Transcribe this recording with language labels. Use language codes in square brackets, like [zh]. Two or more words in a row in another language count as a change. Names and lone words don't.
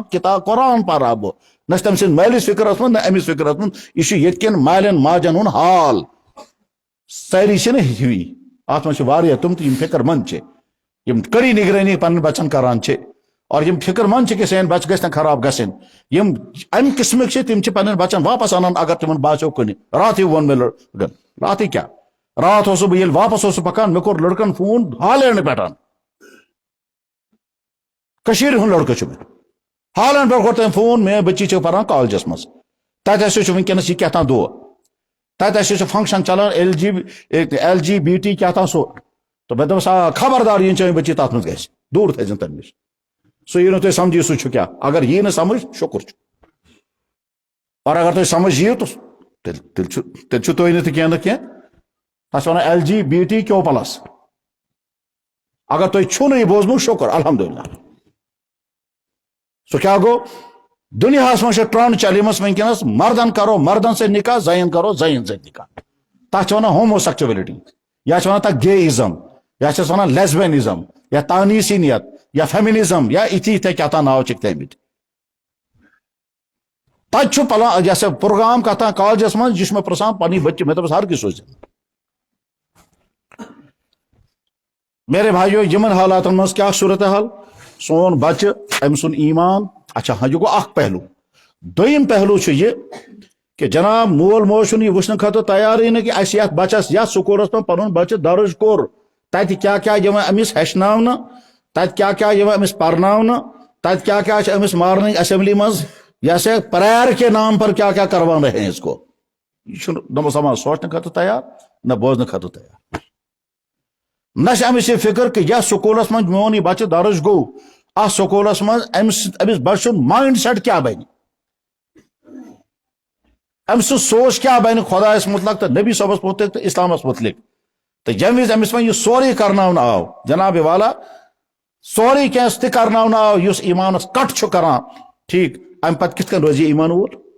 [ks] کتاب قرآن پرا بہٕ نہ چھِ تٔمۍ سٕنٛدۍ مٲلِس فکرس منٛز نہ أمِس فکرس منٛز یہِ چھُ ییٚتہِ کٮ۪ن مالٮ۪ن ماجن ہُنٛد حال سٲری چھِنہٕ ہِوی اتھ منٛز چھِ واریاہ تِم تہِ یِم فکر منٛد چھِ یم کڑی نگرٲنی پنن بچن کران چھِ اور یم فکر مند کہ سین بچہ گژھِ نہٕ خراب گژھن یم امہ قسمک چھِ تِم چھِ پنن بچن واپس انان اگر تمن باسیو کُنہِ راتھٕے ووٚن مےٚ لڑکن راتھٕے کیٛاہ رات اوسُس بہٕ ییٚلہِ واپس اوسُس پکان مےٚ کوٚر لڑکن فون ہالینڈ پٮ۪ٹھ کٔشیٖرِ ہُنٛد لڑکہٕ چھُ مےٚ ہالینڈ پٮ۪ٹھ کوٚر تٔمۍ فون میٲنۍ بچی چھِ پران کالجس منٛز تتہِ ہسا چھُ وٕنکیٚنس یہِ کیٛاہ تام دۄہ تتہِ ہسا چھُ فنکشن چلان [en] L G B T [ks] کیٛاہ تام سُہ تو میں دپس خبردار یہ چٲنۍ بچی تتھ منٛز گژھِ دوٗر تھٲیزن تمہِ نِش سُہ یی نہٕ تۄہہِ سمجھی سُہ چھُ کیٛاہ اگر یی نہٕ سمجھ شُکر چھُ اور اگر تۄہہِ سمجھ یِیو تیٚلہِ چھُ تُہۍ نہٕ تہِ کینٛہہ نہٕ کینٛہہ تتھ چھِ ونان [en] L G B T Q plus [ks] اگر تۄہہِ چھُو نہٕ یہِ بوٗزمُت شُکر الحمدللہ سُہ کیٛاہ گوٚو دُنیاہس منٛز چھِ ٹرٛنٛڈ چلیمٕژ وٕنکیٚنس مردن کرو مردن سۭتۍ نکاح زنٮ۪ن کرو زنٮ۪ن سۭتۍ نکاح تتھ چھِ ونان ہوموسیکچویلٹی یا چھِ ونان تتھ گے ازم یا چھس ونان لیسبینزم یا تانیسینیت یا فیمنزم یا یِتھۍ کیٛاہ تام ناو چھِکھ تھٲمٕتۍ تتہِ چھُ پلان یہ سا پروگرام کتھ تام کالجس منٛز یہِ چھُ مےٚ پرژھان پنٕنۍ بچہِ مےٚ دوٚپُس ہرگز سوٗزِنۍ [ur] میرے بھائیو [ks] یمن حالاتن منٛز کیٛاہ صورت حال سون بچہ أمۍ سُنٛد ایمان [ur] اچھا ہاں [ks] یہِ گوٚو اکھ پہلو دوٚیِم پہلو چھُ یہِ کہ جناب مول موج چھُنہٕ یہِ وٕچھنہٕ خٲطرٕ تیارٕے نہٕ کہ اَسہِ یتھ بچس یتھ سکوٗلس منٛز پنُن بچہ درٕج کوٚر تتہِ کیٛاہ کیٛاہ یِوان أمِس ہیٚچھناونہٕ تتہِ کیٛاہ کیٛاہ یِوان أمِس پرناونہٕ تتہِ کیٛاہ کیٛاہ چھِ أمِس [en] morning assembly [ks] منٛز [ur] جیسے پریئر کے نام پر کیا کیا کروا رہے ہیں اس کو [ks] یہ چھُنہٕ نہ مسلمان سوچنہٕ خٲطرٕ تیار نہ بوزنہٕ خٲطرٕ تیار نہ چھِ أمِس یہِ فکر کہ یتھ سکوٗلس منٛز میون یہِ بچہ درٕج گوٚو اتھ سکوٗلس منٛز أمِس بچہِ سُنٛد [en] mind set [ks] کیٛاہ بنہِ أمۍ سٕنٛز سونچ کیٛاہ بنہِ خۄدایس متعلق تہٕ نبی صٲبس متعلق تہٕ اسلامس متعلق تہٕ ییٚمہِ وِزِ أمِس وۄنۍ یہِ سورُے کرناونہٕ آو جناب والا سورُے کینٛہہ تہِ کرناونہٕ آو یُس ایمانس کٹ چھُ کران ٹھیٖک امہِ پتہٕ کِتھ کٔنۍ روزِ یہِ ایمان وول